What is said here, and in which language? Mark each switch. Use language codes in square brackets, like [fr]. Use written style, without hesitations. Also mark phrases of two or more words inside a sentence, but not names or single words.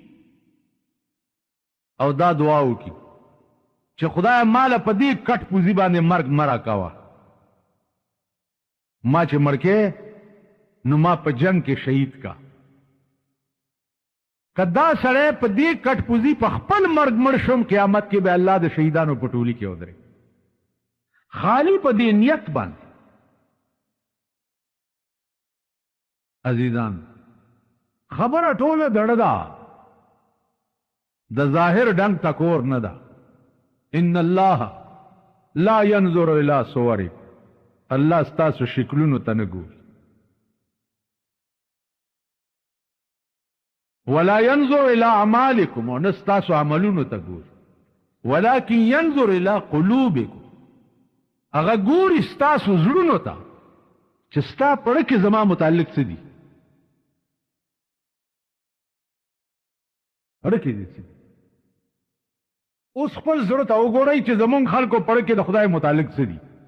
[ps] او دا دعا وکړي چې خدای ماله په دې کټ پوزي باندې مرګ مه راکوه ما چې مړ کې نو ما په جنگ کې شهید کا کدا سړی په دې کټ پوزي په خپل مرګ مړ شم قیامت کې به الله د شهیدانو په ټولي کې ودرې خالی په دې نیت باندې. عزیزان خبره ټوله دړه ده، د ظاهر ډنګ ټکور نه ده. [ar] ان الله لا ينظر الى صوركم، [ps] الله ستاسو شکلونو ته نه ګوري. [ar] ولا ينظر الى اعمالكم، [ps] او نه ستاسو عملونو ته ګوري. [ar] ولكن ينظر الى قلوبكم، [ps] هغه ګوري ستاسو زړونو ته چې ستا پړه کې زما متعلق څه دي. پړه کې دي څه؟ اوس خپل زړه ته وګورئ چې زمونږ خلکو پړه کې د خدای متعلق څه دي.